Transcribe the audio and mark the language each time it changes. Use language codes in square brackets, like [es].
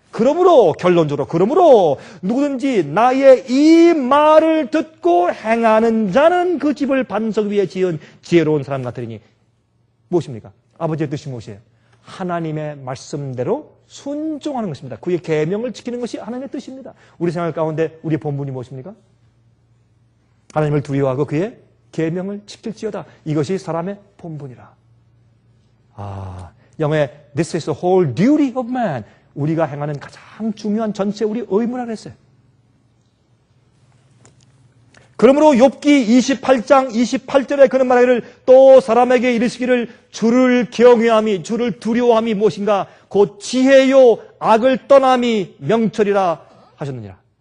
[ko] 그러므로 결론적으로 누구든지 나의 이 말을 듣고 행하는 자는 그 집을 반석 위에 지은 지혜로운 사람 같으리니. 무엇입니까? 아버지의 뜻이 무엇이에요? 하나님의 말씀대로 순종하는 것입니다. 그의 계명을 지키는 것이 하나님의 뜻입니다. 우리 생활 가운데 우리의 본분이 무엇입니까? 하나님을 두려워하고 그의 계명을 지킬지어다. 이것이 사람의 본분이라. 영어에 [en] This is the whole duty of man. [ko] 우리가 행하는 가장 중요한 전체 우리 의무라 그랬어요. 그러므로 욥기 28장 28절에 그는 말하기를 또 사람에게 이르시기를 주를 경외함이 주를 두려워함이 무엇인가 곧 지혜요 악을 떠남이 명철이라 하셨느니라.